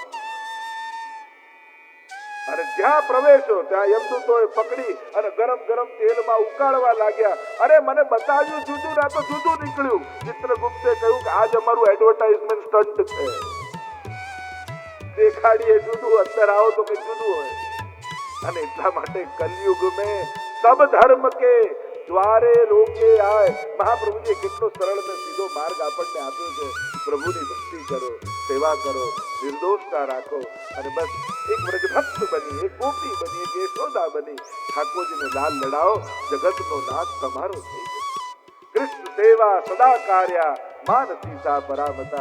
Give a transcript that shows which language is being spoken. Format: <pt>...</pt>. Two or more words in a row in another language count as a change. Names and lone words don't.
<gu>અને જ્યાં પ્રવેશો ત્યાં યમદૂતોએ પકડી અને ગરમ ગરમ તેલમાં ઉકાળવા લાગ્યા. અરે મને બતાવ્યું જુદું, ના તો જુદું નીકળ્યું. ચિત્રગુપ્તે કહ્યું કે આજ અમારું</gu> <en>advertisement stunt</en> <gu>છે, દેખાડીએ જુદું, અંદર આવો તો કઈ જુદું હોય. અને એટલા માટે કલયુગ</gu> <hi>में सब धर्म के द्वारे रोके आए.</hi> <gu>મહાપ્રભુજીએ કેટલો સરળ અને સીધો માર્ગ આપણને આપ્યો છે. પ્રભુની ભક્તિ કરો, સેવા કરો, નિર્દોષતા રાખો, અને બસ એક વ્રજભક્ત બની, એક ગોપી બની, એક યશોદા બની ઠાકોરજીને લાલ લડાવો, જગતનો નાથ તમારો થઈ જશે.</gu> <sa>कृष्ण सेवा सदा कार्या, मान सीता परामता.</sa>